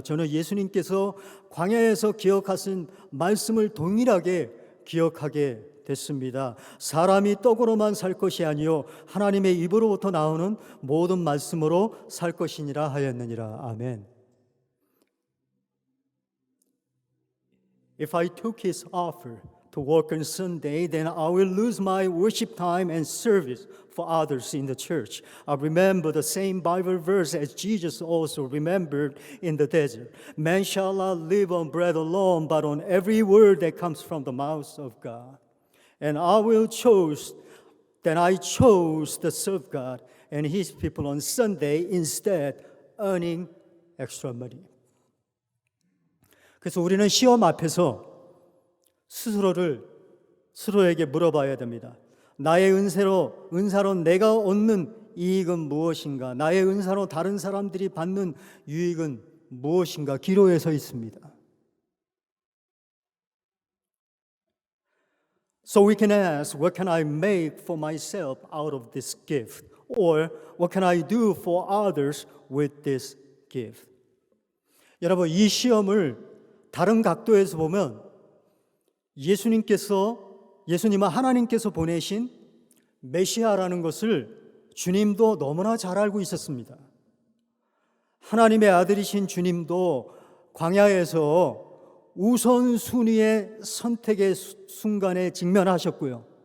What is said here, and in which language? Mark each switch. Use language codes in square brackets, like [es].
[ko] 저는 예수님께서 광야에서 기억하신 말씀을 동일하게 기억하게 됐습니다. 사람이 떡으로만 살 것이 아니요 하나님의 입으로부터 나오는 모든 말씀으로 살 것이니라 하였느니라. 아멘. [en] If I took his offer to work on Sunday, then I will lose my worship time and service for others in the church. I remember the same Bible verse as Jesus also remembered in the desert. Man shall not live on bread alone, but on every word that comes from the mouth of God. And I chose to serve God and His people on Sunday instead, earning extra money. [ko] 그래서 우리는 시험 앞에서 스스로에게 물어봐야 됩니다. 나의 은사로 내가 얻는 이익은 무엇인가? 나의 은사로 다른 사람들이 받는 유익은 무엇인가? 기로에 서 있습니다. [en] So we can ask, what can I make for myself out of this gift? Or what can I do for others with this gift? [ko] 여러분, 이 시험을 다른 각도에서 보면 예수님은 하나님께서 보내신 메시아라는 것을 주님도 너무나 잘 알고 있었습니다. 하나님의 아들이신 주님도 광야에서 우선순위의 선택의 순간에 직면하셨고요.